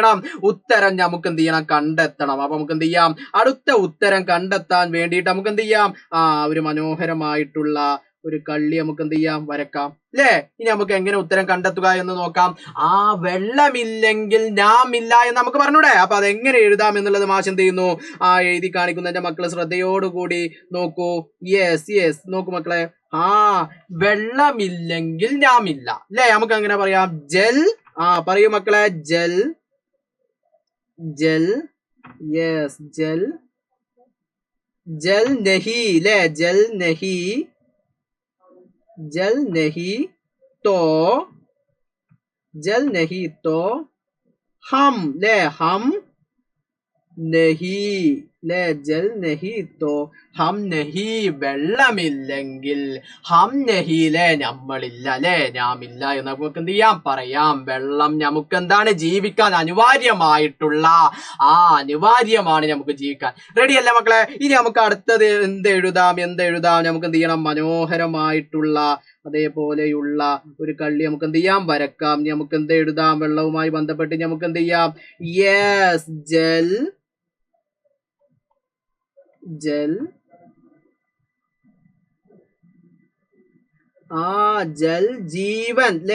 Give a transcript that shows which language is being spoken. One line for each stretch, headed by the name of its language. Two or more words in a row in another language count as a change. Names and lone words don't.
Malayalam: ചെയ്യണം ഉത്തരം നമുക്ക് എന്ത് ചെയ്യണം കണ്ടെത്തണം അപ്പൊ നമുക്ക് എന്ത് ചെയ്യാം അടുത്ത ഉത്തരം കണ്ടെത്താൻ വേണ്ടിയിട്ട് നമുക്ക് എന്ത് ചെയ്യാം ഒരു മനോഹരമായിട്ടുള്ള ഒരു കള്ളി നമുക്ക് എന്ത് ചെയ്യാം വരക്കാം അല്ലേ ഇനി നമുക്ക് എങ്ങനെ ഉത്തരം കണ്ടെത്തുക എന്ന് നോക്കാം വെള്ളമില്ലെങ്കിൽ നാം ഇല്ല എന്ന് നമുക്ക് പറഞ്ഞൂടെ അപ്പൊ അതെങ്ങനെ എഴുതാം എന്നുള്ളത് മാഷ് എന്ത് ചെയ്യുന്നു എഴുതി കാണിക്കുന്നു എന്റെ മക്കള് ശ്രദ്ധയോടുകൂടി നോക്കൂ യെസ് നോക്കൂ മക്കളെ വെള്ളമില്ലെങ്കിൽ നാം ഇല്ല അല്ലേ നമുക്ക് അങ്ങനെ പറയാം ജൽ പറയൂ മക്കളെ ജൽ
Hindi: യെസ് जल नहीं അല്ലേ जल नहीं तो हम जल नहीं तो हम नहीं വെള്ളമില്ലെങ്കിൽ ഹം
Malayalam: നഹി നമ്മളില്ല ഞാമില്ല എന്ന് നമുക്ക് എന്ത് ചെയ്യാം പറയാം വെള്ളം നമുക്ക് എന്താണ് ജീവിക്കാൻ അനിവാര്യമായിട്ടുള്ള അനിവാര്യമാണ് നമുക്ക് ജീവിക്കാൻ റെഡി അല്ലേ മക്കളെ ഇനി നമുക്ക് അടുത്തത് എന്ത് എഴുതാം നമുക്ക് എന്ത് ചെയ്യണം മനോഹരമായിട്ടുള്ള അതേപോലെയുള്ള ഒരു കള്ളി നമുക്ക് എന്ത് ചെയ്യാം വരക്കാം നമുക്ക് എന്ത് എഴുതാം വെള്ളവുമായി ബന്ധപ്പെട്ട് നമുക്ക് എന്ത് ചെയ്യാം യെസ്
Hindi: जल जल जीवन